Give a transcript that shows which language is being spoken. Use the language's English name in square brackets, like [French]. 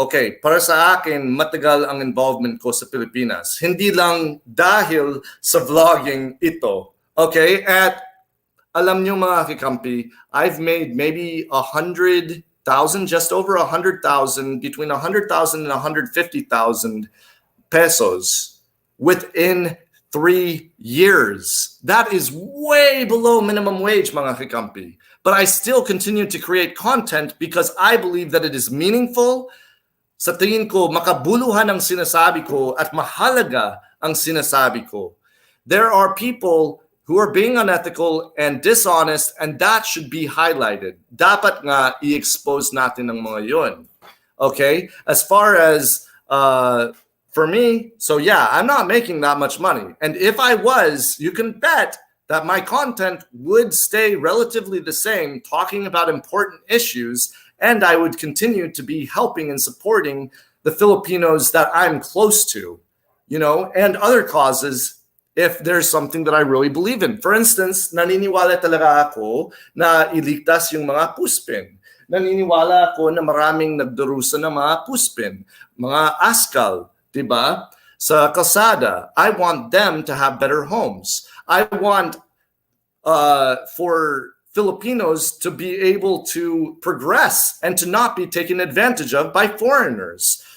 [Filipino] Okay, para sa akin, matagal ang involvement ko sa Pilipinas. Hindi lang dahil sa vlogging ito. Okay? At alam nyo mga kakampi, [English] I've made maybe 100,000, just over 100,000, between 100,000 and 150,000 pesos within 3 years. That is way below minimum wage, [Filipino] mga kakampi. [English] But I still continue to create content because I believe that it is meaningful. [Filipino] Sa tingin ko, makabuluhan ang sinasabi ko at mahalaga ang sinasabi ko. [English] There are people who are being unethical and dishonest, and that should be highlighted. [Filipino] Dapat nga i-expose natin ang mga yun. [English] Okay? As far as for me, so yeah, I'm not making that much money. And if I was, you can bet that my content would stay relatively the same, talking about important issues, and I would continue to be helping and supporting the Filipinos that I'm close to, and other causes if there's something that I really believe in. For instance, [Filipino] naniniwala talaga ako na iligtas yung mga puspin. Naniniwala ako na maraming nagdurusa ng mga puspin, mga askal, diba? Sa kalsada, [English] I want them to have better homes. I want for Filipinos to be able to progress and to not be taken advantage of by foreigners.